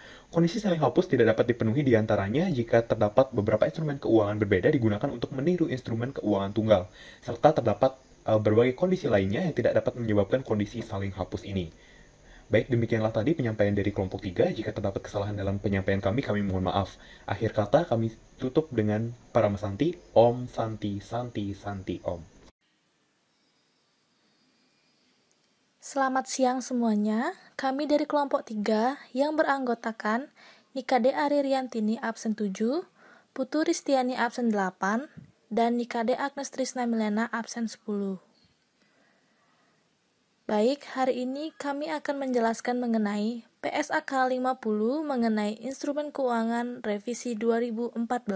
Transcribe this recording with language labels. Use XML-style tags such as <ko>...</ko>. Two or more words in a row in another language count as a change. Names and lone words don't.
<id>Kondisi saling hapus tidak dapat dipenuhi diantaranya jika terdapat beberapa instrumen keuangan berbeda digunakan untuk meniru instrumen keuangan tunggal, serta terdapat berbagai kondisi lainnya yang tidak dapat menyebabkan kondisi saling hapus ini. Baik, demikianlah tadi penyampaian dari kelompok 3. Jika terdapat kesalahan dalam penyampaian kami mohon maaf. Akhir kata kami tutup dengan Parama Santi,</id> <sa>Om Santi Santi Santi Om.</sa> <id>Selamat siang semuanya. Kami dari kelompok 3 yang beranggotakan Nikade Aririantini absen 7, Putu Ristiani absen 8, dan Nikade Agnes Trisna Milena absen 10. Baik, hari ini kami akan menjelaskan mengenai PSAK 50 mengenai instrumen keuangan revisi 2014.</id>